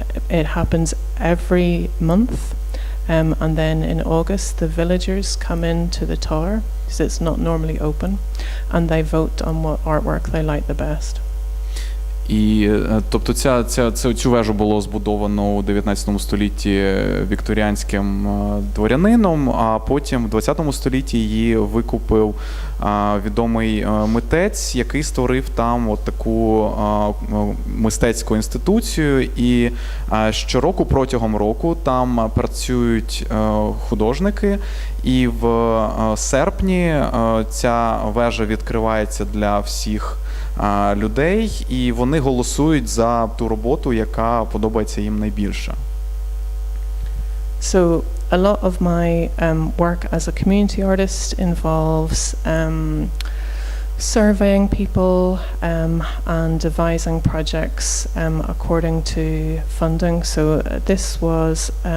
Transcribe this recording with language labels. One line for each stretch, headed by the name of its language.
English: It happens every month, and then in August the villagers come into the tower, because it's not normally open, and they vote on what artwork they like the best.
Ukrainian: І, тобто, цю вежу було збудовано у 19 столітті вікторіанським дворянином, а потім в 20 столітті її викупив відомий митець, який створив там от таку мистецьку інституцію. І щороку, протягом року, там працюють художники, і в серпні ця вежа відкривається для всіх людей, і вони голосують за ту роботу, яка подобається їм найбільше.
English: So a lot of my work as a community artist involves surveying people and devising projects according to funding. So this was